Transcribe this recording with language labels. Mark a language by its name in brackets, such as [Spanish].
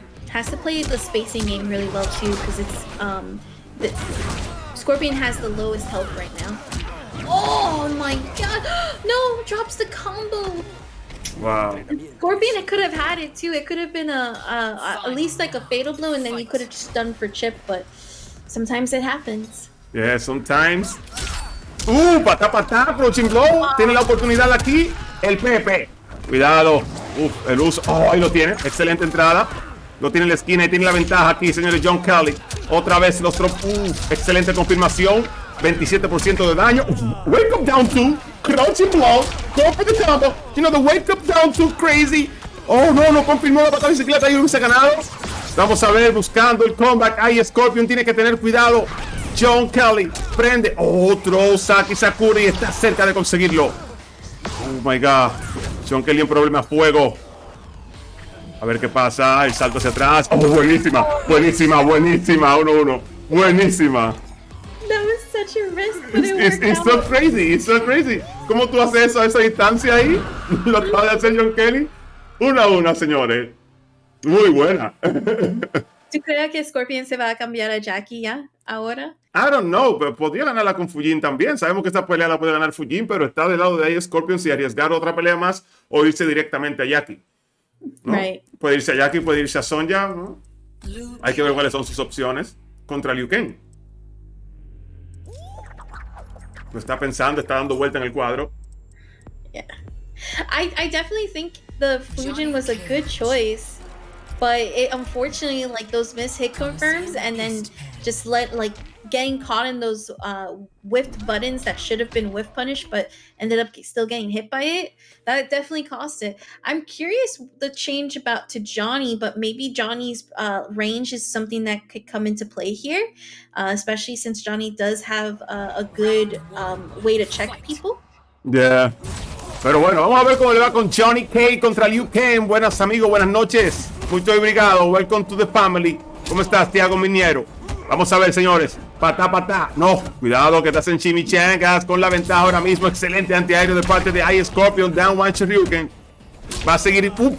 [English] Has to play the spacing game really well too, because it's the Scorpion has the lowest health right now. Oh my god! No, drops the combo. Wow. Scorpion, it could have had it too. It could have been at least like a fatal blow, and then you could have just done for chip. But sometimes it happens. Yeah, sometimes. Patá, approaching blow. [Spanish] Tiene la oportunidad aquí. El Pepe. Cuidado. El uso. Oh, ahí lo tiene. Excelente entrada. Lo tiene en la esquina y tiene la ventaja aquí, señores. John Kelly. Otra vez los drop. Excelente confirmación. 27% de daño. [English] Wake up down to. Crouching blow. Go for the combo. You know, the wake up down to crazy. [Spanish] Oh, no confirmó la patada de bicicleta y hubiese ganado. Vamos a ver, buscando el comeback. Ahí Scorpion tiene que tener cuidado. John Kelly prende otro Saki Sakura y está cerca de conseguirlo. Oh my god. John Kelly en problema fuego. A ver qué pasa. El salto hacia atrás. Oh, buenísima. 1-1. Buenísima. [English] That was such a risk, but it worked It's so crazy. It's so crazy. [Spanish] ¿Cómo tú haces eso a esa distancia ahí? Lo acaba de hacer John Kelly. 1-1, señores. Muy buena. ¿Tú crees que Scorpion se va a cambiar a Jackie ya? ¿Ahora? [English] I don't know, [Spanish] pero podría ganarla con Fujin también. Sabemos que esta pelea la puede ganar Fujin, pero está del lado de ahí Scorpion si arriesgar otra pelea más o irse directamente a Jackie, ¿no? [English] Right. [Spanish] Puede irse a Jackie, puede irse a Sonja, ¿no? Hay que ver cuáles son sus opciones contra Liu Kang. Lo está pensando, está dando vuelta en el cuadro. [English] Yeah. I definitely think the Fujin was a good choice, but it unfortunately, like, those miss hit confirms and then just getting caught in those whiffed buttons that should have been whiff punished but ended up still getting hit by it. That definitely cost it. I'm curious the change about to Johnny, but maybe Johnny's range is something that could come into play here, especially since Johnny does have a good way to check people. Yeah. [Spanish] Pero bueno, vamos a ver cómo le va con Johnny K contra Liu Kang. Buenas amigos, buenas noches. [Portuguese] Muito obrigado. [English] Welcome to the family. [Spanish] ¿Cómo estás, Tiago Miniero? Vamos a ver, señores. Patá. No, cuidado que estás en chimichangas con la ventaja ahora mismo. Excelente antiaéreo de parte de iScorpion. [English] Down one Shoryuken. [Spanish] Va a seguir.